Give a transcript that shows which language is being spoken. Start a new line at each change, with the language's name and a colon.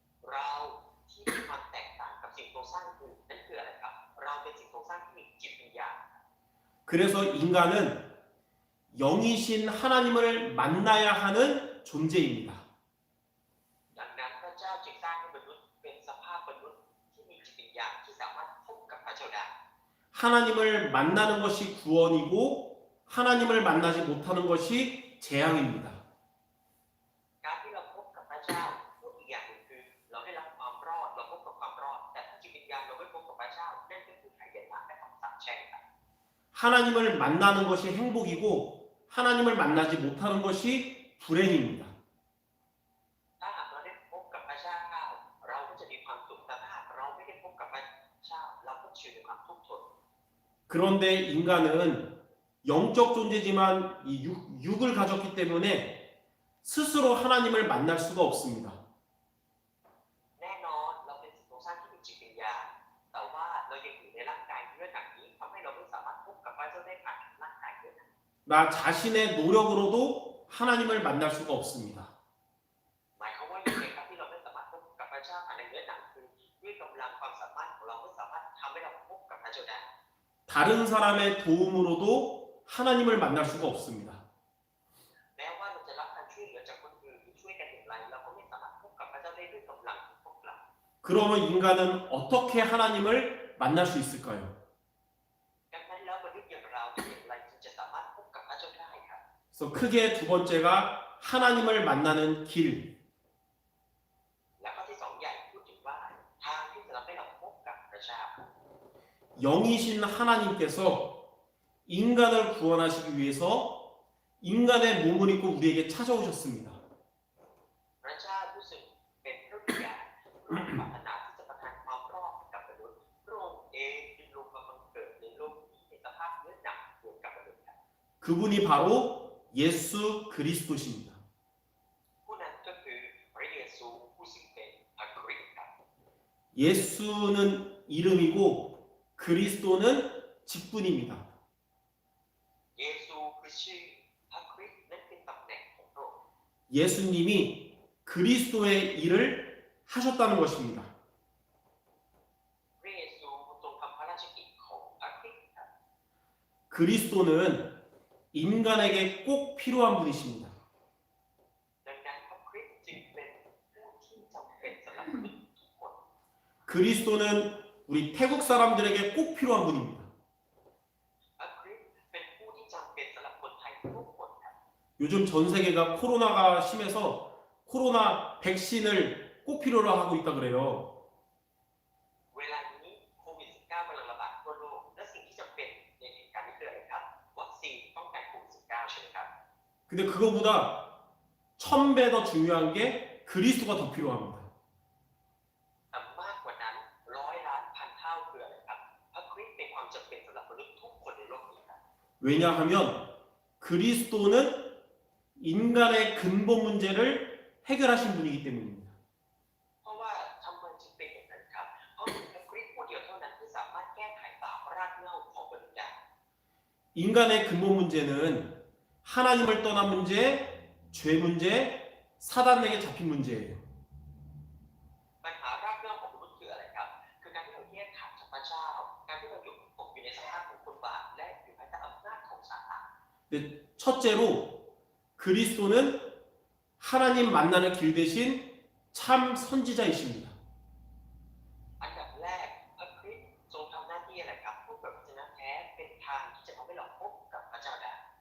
Thai: เราที่มีความแตกต่างกับสิ่งโครงสร้างอื่นนั่นคืออะไรครับเราเป็นสิ่งโครงสร้างที่มีจิตวิญญาณ
Korean: 그래서 인간은 영이신 하나님을 만나야 하는 존재입니다.
Thai: ดังนั้นพระเจ้าจึงสร้างให้มนุษย์เป็นสภาพมนุษย์ที่มีจิตวิญญาณที่สามารถพบกับพระเจ้าได้
Korean: 하나님을 만나는 것이 구원이고 하나님을 만나지 못하는 것이 재앙입니다.
Thai: การที่เราพบกับพระเจ้าอีกอย่างหนึ่งคือเราได้รับความรอดเราพบกับความรอดแต่ถ้าจิตวิญญาณเราไม่พบกับพระเจ้านั่นก็คือภัยเย็นและคำสาปแช่งครับ
Korean: 하나님을 만나는 것이 행복이고 하나님을 만나지 못하는 것이 불행입니다.
Thai: ถ้าหากเราได้พบกับพระเจ้าเราก็จะมีความสุขแต่ถ้าหากเราไม่ได้พบกับพระเจ้าเราก็ชีวิตในความทุกข์ทน
Korean: 그런데 인간은 영적 존재지만 이 육을 가졌기 때문에 스스로 하나님을 만날 수가 없습니다.
Thai: แน่นอนเราเป็นสิ่งโครงสร้างที่มีจิตวิญญาณแต่ว่าเรายังอยู่ในร่างกายเนื้อหนังนี้ทำให้เราไม่สามารถพบกับพระเจ้าได้ผ่านร่างกายเนื้อหนัง
Korean: 나 자신의 노력으로도 하나님을 만날 수가 없습니다.
Thai: หมายความว่าอย่างไรครับที่เราไม่สามารถพบกับพระเจ้าผ่านในเนื้อหนังคือด้วยกำลังความสามารถของเราไม่สามารถทำให้เราพบกับพระเจ้าได้
Korean: 다른 사람의 도움으로도 하나님을 만날 수가 없습니다.
Thai: แม้ว่าเราจะรับการช่วยเหลือจากคนอื่นหรือช่วยกันอย่างไรเราก็ไม่สามารถพบกับพระเจ้าได้ด้วยกำลังของพวกเรา
Korean: 그러면 인간은 어떻게 하나님을 만날 수 있을까요?
Thai: ดังนั้นแล้วมนุษย์อย่างเราจะอย่างไรจึงจะสามารถพบกับพระเจ้าได้ครับ
Korean: 그래서 크게 두 번째가 하나님을 만나는 길.
Thai: และข้อที่สองใหญ่พูดถึงว่าทางที่จะทำให้เราพบกับพระเจ้า
Korean: 영이신 하나님께서 인간을 구원하시기 위해서 인간의 몸을 입고 우리에게 찾아오셨습니다.
Thai: พระเจ้าผู้ซึ่งเป็นพระบิดาพระองค์ปรารถนาที่จะประทานความรอดกับมนุษย์พระองค์เองจึงลงมาบังเกิดในโลกนี้ในสภาพเนื้อหนังเหมือนกับมนุษย์ครับ
Korean: 그분이 바로 예수 그리스도십니다.
Thai: ผู้นั้นก็คือพระเยซูผู้ซึ่งเป็นพระคริสต์ครับ
Korean: 예수는 이름이고 그리스도는 직분입니다.
Thai: เยซูคือชื่อพระคริสต์นั้นเป็นตำแหน่งของพระองค์
Korean: 예수님이 그리스도의 일을 하셨다는 것입니다.
Thai: พระเยซูทรงทำพระราชกิจของพระคริสต์ครับ
Korean: 그리스도는 인간에게 꼭 필요한 분이십니다.
Thai: ดังนั้นพระคริสต์จึงเป็นผู้ที่จำเป็นสำหรับมนุษย์ทุกคน
Korean: 그리스도는 우리 태국 사람들에게 꼭 필요한 분입니다.
Thai: พระคริสต์เป็นผู้ที่จำเป็นสำหรับคนไทยทุกคนครับ
Korean: 요즘 전 세계가 코로나가 심해서 코로나 백신을 꼭 필요로 하고 있다 그래요.
Thai: เวลานี้โควิด -19 กำลังระบาดทั่วโลกและสิ่งที่จำเป็นในเหตุการณ์นี้คืออะไรครับวัคซีนป้องกันโควิด -19 ใช่ไหมครับ
Korean: 근데 그거보다 1000배 더 중요한 게 그리스도가 더 필요합니다.
Thai: แต่มากกว่านั้น100 ล้านพันเท่าคืออะไรครับพระคริสต์เป็นความจำเป็นสำหรับมนุษย์ทุกคนในโลกนี้ครับ
Korean: 왜냐하면 그리스도는 인간의 근본 문제를 해결하신 분이기 때문입니다.
Thai: เพราะว่าทำไมจึงเป็นอย่างนั้นครับเพราะมีพระคริสต์ผู้เดียวเท่านั้นที่สามารถแก้ไขบาปรากเหง้าของมนุษย์ได้
Korean: 인간의 근본 문제는 하나님을 떠난 문제, 죄 문제, 사단에게 잡힌 문제예요.
Thai: ปัญหารากเหง้าของมนุษย์คืออะไรครับคือการที่เราแยกขาดจากพระเจ้าการที่เราอยู่ตกอยู่ในสภาพของคนบาปและอยู่ภายใต้อำนาจของซาตาน
Korean: 근데 첫째로 그리스도는 하나님 만나는 길 대신 참 선지자이십니다.
Thai: อันดับแรกพระคริสต์ทรงทำหน้าที่อะไรครับผู้เผยพระชนะแท้เป็นทางที่จะทำให้เราพบกับพระเจ้าได้